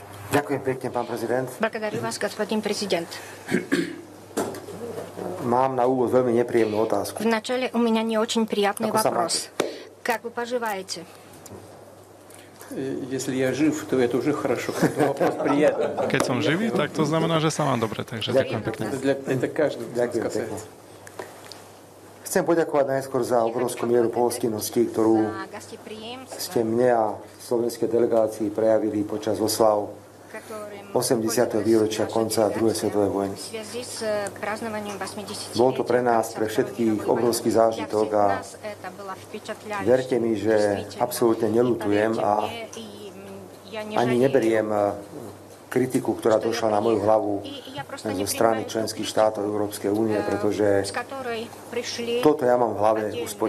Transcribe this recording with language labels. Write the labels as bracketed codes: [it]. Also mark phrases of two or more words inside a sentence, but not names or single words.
[sk] Ďakujem pekne, pán prezident. [ru] Благодарю вас, господин президент. [sk] Mám na úvod veľmi nepríjemnú otázku. [ru] Вначале у меня не очень приятный [sk] Ako sa [ru] вопрос. Как вы поживаете? Если я жив, то это уже хорошо. Это вопрос приятный. [sk] Keď som živý, tak to znamená, že sa mám dobre. Takže ďakujem pekne. [ru] Это каждый [sk] Ďakujem pekne. [ru] касается. [sk] Chcem poďakovať najskôr za obrovskú mieru pohostinnosti, ktorú [ru] За гостеприимство, [sk] ste mne a slovenskej delegácii prejavili počas oslav [ru] которым [sk] 80. výročia konca druhej svetovej vojny. [ru] в связи с празднованием 80-летия. [sk] Bol to pre nás, pre všetkých, obrovský zážitok a verte mi, že absolútne neľutujem a ani neberiem kritiku, ktorá došla na moju hlavu zo strany členských štátov Európskej únie, pretože toto ja mám v hlave usporiadané.